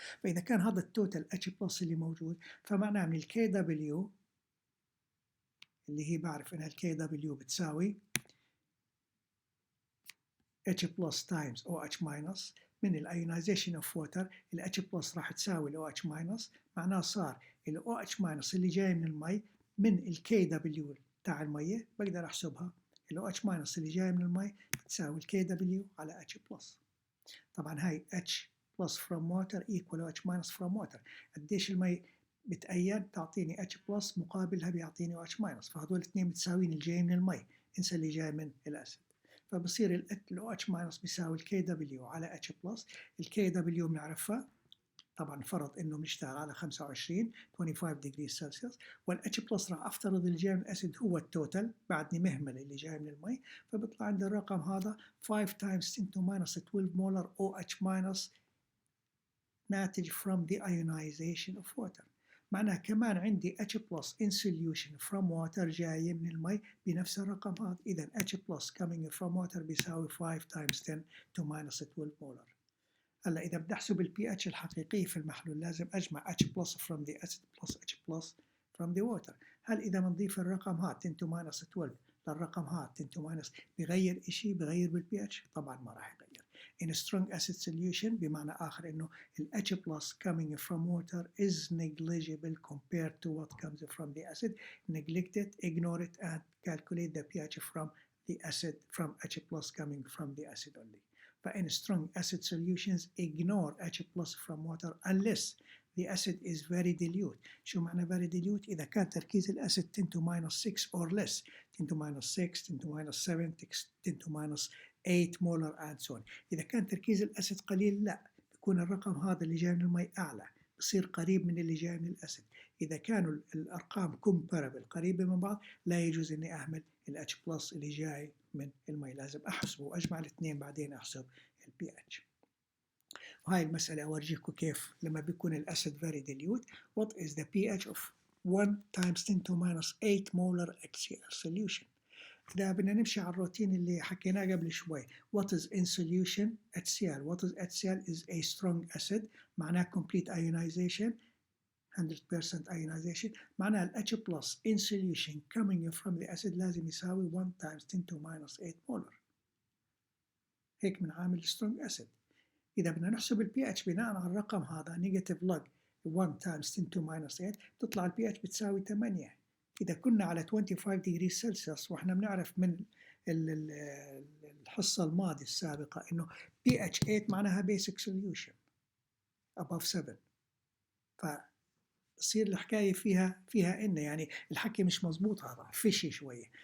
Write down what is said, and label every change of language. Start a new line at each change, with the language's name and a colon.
Arabic: فإذا كان هذا التوتال اتش بلس اللي موجود، فمعناه من الكي دبليو اللي هي بعرف إنها الكي دبليو بتساوي
English: H plus times OH minus
Arabic: من الايونيزيشن
English: Of water.
Arabic: ال H plus راح تساوي ال OH minus، معناه صار ال OH minus اللي جاي من المي من ال KW تاع المية بقدر احسبها. ال OH minus اللي جاي من المي بتساوي ال KW على H plus. طبعا هاي
English: H plus from water equal OH minus from water.
Arabic: قديش المي بتأين تعطيني H plus مقابلها بيعطيني OH minus، فهذول الاثنين متساويين اللي جاي من المي، انسى اللي جاي من الأسيد. فبصير ال OH minus بيساوي ال KW على H plus. ال KW بنعرفها طبعا فرض انه بنشتغل على
English: 25 degrees Celsius،
Arabic: وال H plus راح افترض اللي جاي من الاسيد هو التوتال بعدني مهمل اللي جاي من المي، فبيطلع عندي الرقم هذا
English: 5 times 10 to minus 12 molar OH minus ناتج from the ionization of water.
Arabic: معناها كمان عندي
English: H plus in solution from water
Arabic: جاي من المي بنفس الرقم هذا. إذا
English: H plus coming from water
Arabic: بيساوي
English: 5 times 10 to minus 12 molar.
Arabic: هلا إذا بدي أحسب ال pH الحقيقي في المحلول لازم أجمع
English: H plus from the acid plus H plus from the water.
Arabic: هل إذا بنضيف الرقم هذا 10 to minus 12 للرقم هذا 10 to minus بغير إشي، بغير بال pH؟ طبعا ما راح يغير.
English: In a strong acid solution
Arabic: بمعنى آخر إنه ال
English: H plus coming from water is negligible compared to what comes from the acid. Neglect it, ignore it, and calculate the pH from the acid from H plus coming from the acid only.
Arabic: فإن
English: strong acid solutions ignore H plus from water unless the acid is very dilute.
Arabic: شو معنى
English: very dilute؟
Arabic: إذا كان تركيز الأسيد
English: 10 to minus 6 or less، 10 to minus 6، 10 to minus 7، 10 to minus 8 molar and so on.
Arabic: إذا كان تركيز الأسيد قليل لا، بيكون الرقم هذا اللي جاي من المي أعلى، بصير قريب من اللي جاي من الأسيد. إذا كانوا الأرقام
English: comparable
Arabic: قريبة من بعض لا يجوز إني أعمل ال H plus اللي جاي من المي، لازم أحسبه وأجمع الاثنين بعدين أحسب ال pH. وهاي المسألة أورجيكم كيف لما بيكون الأسيد very dilute.
English: What is the pH of 1 times 10 to minus 8 molar HCl solution؟
Arabic: إذا بدنا نمشي على الروتين اللي حكيناه قبل شوي.
English: What is in solution HCl؟ What is HCl is a strong acid،
Arabic: معناه
English: complete ionization 100% ionization.
Arabic: معناها
English: ال H plus in solution coming from the acid لازم يساوي 1 times 10 to minus 8 molar.
Arabic: هيك من عامل strong acid. إذا بدنا نحسب ال pH بناء على الرقم هذا
English: negative log 1 times 10 to minus 8
Arabic: تطلع ال pH بتساوي 8. إذا كنا على
English: 25 degrees Celsius
Arabic: وإحنا بنعرف من الحصة الماضية السابقة إنه pH 8 معناها
English: basic solution above 7،
Arabic: فتصير الحكاية فيها إن يعني الحكي مش مزبوط، هذا فيشي شوية.